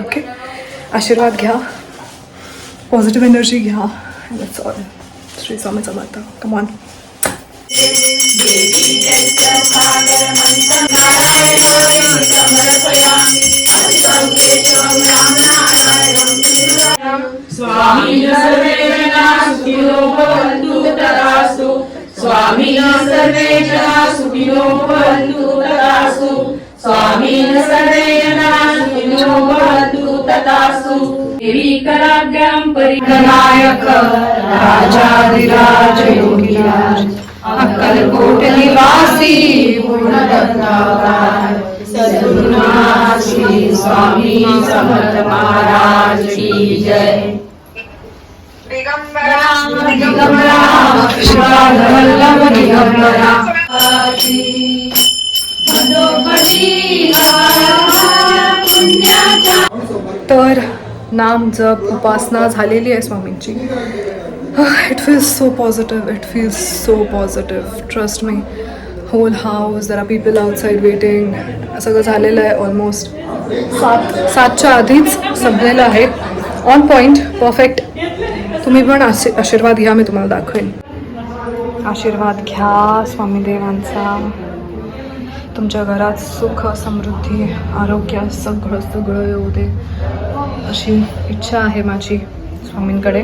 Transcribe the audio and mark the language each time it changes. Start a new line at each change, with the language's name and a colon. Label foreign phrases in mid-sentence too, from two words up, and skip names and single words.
Marathi: ओके, आशीर्वाद घ्या,
English: positive energy
Marathi: घ्या.
English: That's all. श्री स्वामी समर्थ. come on.
Sanskrit: स्वामी सर्वे जना सुखिनो भवन्तु तथास्तु. स्वामी सर्वे जना सुखिनो भवन्तु तथास्तु. स्वामी सर्वे जना सुखिनो भवन्तु तथास्तु.
Marathi: देवी कराग्र्यां परिगणायक राजाधिराज योगिराज अक्कलकोट निवासी पूर्णदत्तावतार सद्गुरुनाथ श्री स्वामी समर्थ महाराज की जय. दिगंबरा वल्लभ दिगंबरा तर नाम जप उपासना झालेली आहे स्वामींची.
English: It feels so positive. It feels so positive. Trust me. Whole house, There are people outside waiting.
Marathi: सगळं झालेलं आहे ऑलमोस्ट. 7च्या आधीच संपलेलं आहे.
English: on point, perfect.
Marathi: तुम्ही पण आशीर्वाद घ्या, मी तुम्हाला दाखवेन. आशीर्वाद घ्या स्वामी देवांचा. तुमच्या घरात सुख, समृद्धी, आरोग्य सगळं येऊ दे, अशी इच्छा आहे माझी स्वामींकडे.